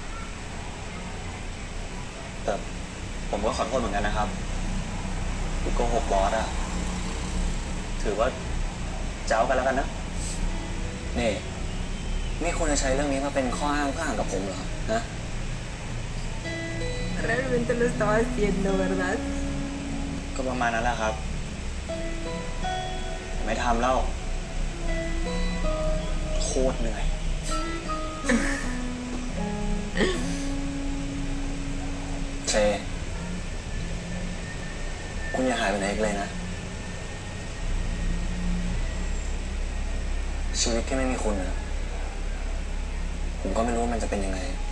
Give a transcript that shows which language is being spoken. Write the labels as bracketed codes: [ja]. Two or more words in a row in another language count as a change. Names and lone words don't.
[th] แต่ผมก็ขอโทษเหมือนกันนะครับที่โกหกบอสอะถือว่าเจ้ากันแล้วกันนะ นี่คุณจะใช้เรื่องนี้มาเป็นข้ออ้างเพื่อห่างกับผมเหรอฮะ [es] Realmente lo estaba haciendo, ¿verdad? [th] ก็ประมาณนั้นแหละครับ ไม่ทำแล้ว โคตรเหนื่อย เชคุณอย่าหายไปไหนอีกเลยนะ ชีวิตที่ไม่มีคุณนะผมก็ไม่รู้ว่ามันจะเป็นยังไง